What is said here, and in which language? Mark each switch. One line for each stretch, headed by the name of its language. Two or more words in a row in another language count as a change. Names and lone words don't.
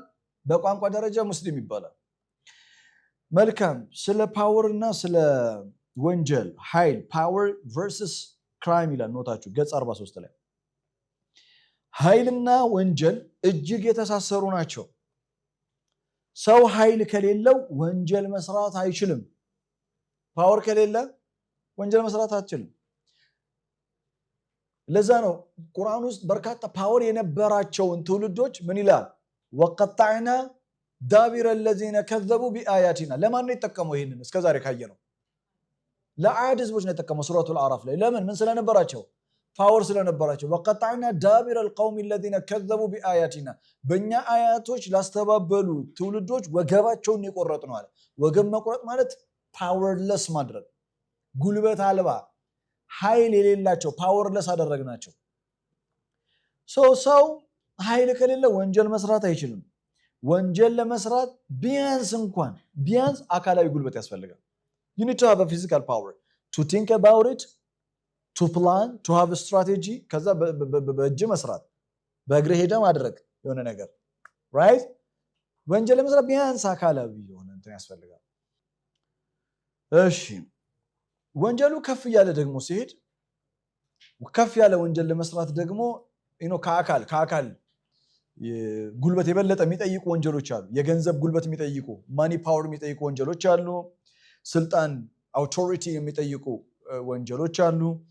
Amharic: በቋንቋ ደረጃ ሙስሊም ይባላል። መልካም ስለ ፓወር እና ስለ ወንጀል ኃይል
English: power versus crime
Amharic: ይላል ኖታችሁ ገጽ 43 ላይ ኃይልና ወንጀል እጅግ የተሳሰሩ ናቸው። ሰው ኃይል ከሌለው ወንጀል መስራት አይችልም። ፓወር ከሌለ ወንጀል መስራት አይችልም። ለዛ ነው ቁርአን ውስጥ በርካታ ፓወር የነበራቸውን ትውልዶች ምን ይላል?
Arabic: وقطعنا دابر الذين كذبوا بآياتنا
Amharic: ለማን ነው የተጠቀመው? ይሄንን እስከዛሬ ካየነው ለዓድ ህዝቦች ነው የተጠቀመው ሱረቱል አዕራፍ ላይ። ለምን? ምን ስለነበራቸው? ፓወር ስለነበራቸው።
Arabic: وقطعنا دابر القوم الذين كذبوا بآياتنا
Amharic: በእኛ አያቶች ላስተባበሉ ትውልዶች ወገባቸውን የቆረጥ ነው አለ። ወገብ መቁረጥ ማለት ፓወርለስ ማድረግ፣ ጉልበት አልባ ኃይል የሌላቸው ፓወርለስ አደረግናቸው። ሰው ኃይል ከሌለ ወንጀል መስራት አይችልም። ወንጀል ለመስራት ቢያንስ አካላዊ ጉልበት ያስፈልጋል።
English: you need to have a physical power to think about it, to plan, to have a strategy
Amharic: ከዛ በእጅ መስራት በእግር ሄደ ማድረግ የሆነ ነገር right ወንጀል ለመስራት ቢያንስ አካላዊ የሆነ እንትን ያስፈልጋል። እሺ ወንጀሉ ከፍ ያለ ደግሞ ሲሄድ ከፍ ያለ ወንጀል ለመስራት ደግሞ ከአካል ጉልበት የበለጠ የሚጠይቁ ወንጀሎች አሉ። የገንዘብ ጉልበት የሚጠይቁ
English: money power
Amharic: የሚጠይቁ ወንጀሎች አሉ። ስልጣን አውቶሪቲ የሚጠይቁ ወንጀሎች አሉ።